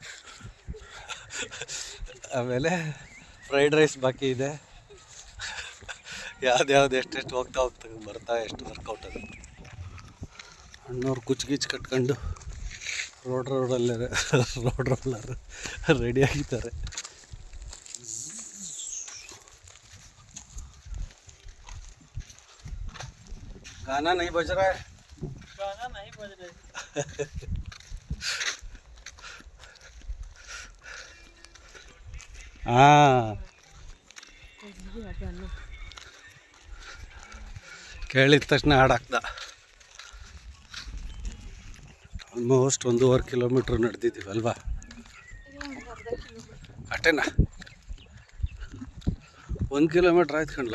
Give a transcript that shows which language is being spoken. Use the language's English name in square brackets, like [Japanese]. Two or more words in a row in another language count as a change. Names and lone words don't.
[Kannada] ಆಮೇಲೆ [English] fried rice [Kannada] ಬಾಕಿ ಇದೆ. ಯಾವ್ದು ಎಷ್ಟೆಷ್ಟು ಹೋಗ್ತಾ ಬರ್ತಾ ಎಷ್ಟು ವರ್ಕೌಟ್ ಆಗುತ್ತೆ. ಅಣ್ಣವ್ರು ಕುಚ್ಗಿಚ್ಚು ಕಟ್ಕೊಂಡು [English] road roller [Kannada] ರೆಡಿ ಆಗಿದ್ದಾರೆ. [Hindi] गाना नहीं बज रहा है. गाना नहीं बज रहा है. [Kannada] हाँ ಕೇಳಿದ ತಕ್ಷಣ ಹಾಡಾಕ್ದ. ಆಲ್ಮೋಸ್ಟ್ 1.5 ಕಿಲೋಮೀಟ್ರ್ ನಡೆದಿದ್ದೀವಲ್ವಾ? ಅಷ್ಟೇನಾ? 1 ಕಿಲೋಮೀಟ್ರ್ ಆಯ್ತು ಕಣ್ಲ.